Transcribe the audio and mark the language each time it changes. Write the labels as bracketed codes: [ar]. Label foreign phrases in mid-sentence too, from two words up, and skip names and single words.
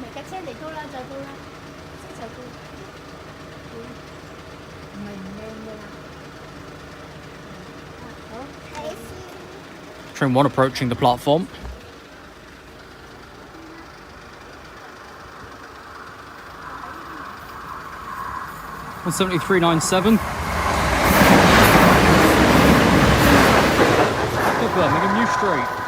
[yue] 車嚟到啦，就到啦，車就到。唔係唔靚㗎啦。好，睇先。 [en] Train 1 approaching the platform. On 7397. The Birmingham New Street.